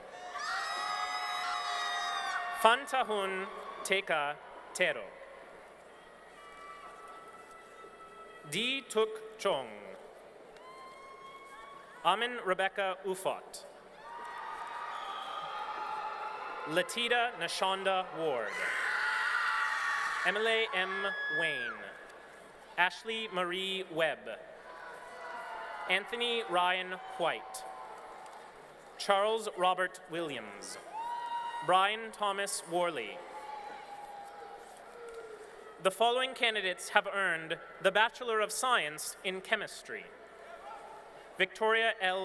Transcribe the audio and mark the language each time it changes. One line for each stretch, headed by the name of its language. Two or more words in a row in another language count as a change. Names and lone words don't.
English: Fantahun Teka Tero, Di Tuk Chong, Amin Rebecca Ufot, Latita Nashonda Ward, Emily M. Wayne, Ashley Marie Webb, Anthony Ryan White, Charles Robert Williams, Brian Thomas Worley. The following candidates have earned the Bachelor of Science in Chemistry: Victoria L.